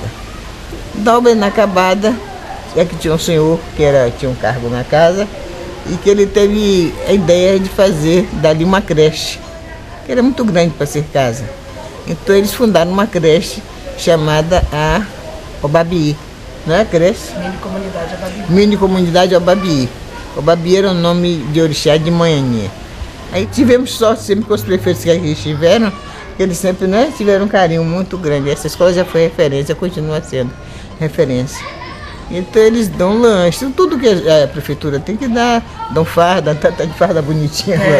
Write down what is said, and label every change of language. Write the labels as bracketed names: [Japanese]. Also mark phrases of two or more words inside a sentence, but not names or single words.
[Portuguese] Da obra inacabada, é que tinha um senhor que tinha um cargo na casa e que ele teve a ideia de fazer dali uma creche, que era muito grande para ser casa. Então eles fundaram uma creche chamada a Obabi. Não é a creche? Mini-comunidade Obabi. Mini-comunidade Obabi. Obabi era o nome de orixá de Manhanhê. Aí tivemos sorte sempre com os prefeitos que aqui estiveram, que eles sempre, né, tiveram um carinho muito grande. Essa escola já foi referência, continua sendo referência. Então eles dão lanche, tudo que a prefeitura tem que dar, dão farda, tá de farda bonitinha agora.